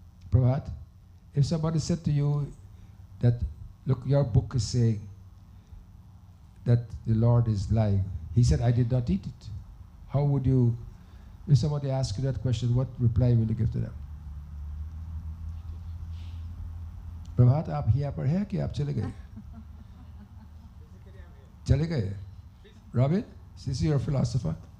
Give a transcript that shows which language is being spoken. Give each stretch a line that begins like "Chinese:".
English: Prabhat, if somebody said to you that, look, your book is saying that the Lord is lying. He said, I did not eat it. How would you, if somebody asks you that question, what reply will you give to them?
Hindi: प्रभात आप यहाँ पर हैं कि आप चले गए? चले गए?
English: Robin, is your philosopher?